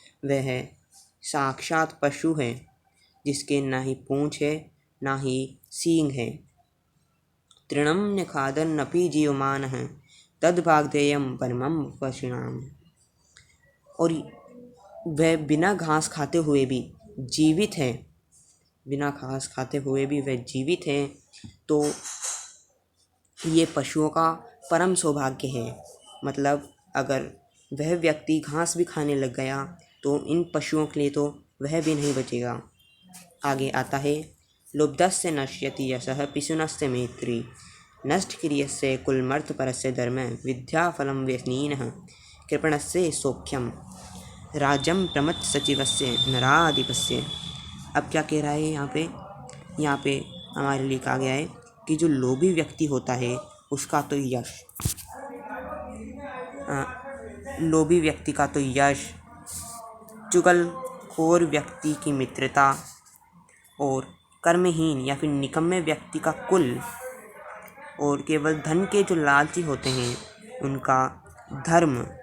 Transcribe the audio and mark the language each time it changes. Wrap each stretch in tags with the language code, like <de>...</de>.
<hi>वह साक्षात पशु है जिसके ना ही पूँछ है ना ही सींग है।</hi> <sa>तृणं न खादन्नपि जीवमानः तद्भागधेयं परमं पशूनाम्।</sa> <hi>और वह बिना घास खाते हुए भी जीवित है, बिना घास खाते हुए भी वह जीवित है, तो ये पशुओं का परम सौभाग्य है। मतलब अगर वह व्यक्ति घास भी खाने लग गया तो इन पशुओं के लिए तो वह भी नहीं बचेगा। आगे आता है,</hi> <sa>लुब्धस्य नश्यति यशः पिशुनस्य मैत्री नष्ट क्रियस्य कुलमर्थपरस्य धर्म विद्याफलं व्यसनीनः कृपणस्य सौख्यम राजम प्रमथ सचिवस्य नराधिपस्य।</sa> <hi>अब क्या कह रहा है यहाँ पे हमारे लिए कहा गया है कि जो लोभी व्यक्ति होता है उसका तो यश, लोभी व्यक्ति का तो यश, चुगलखोर व्यक्ति की मित्रता और कर्महीन या फिर निकम्मे व्यक्ति का कुल, और केवल धन के जो लालची होते हैं उनका धर्म,</hi>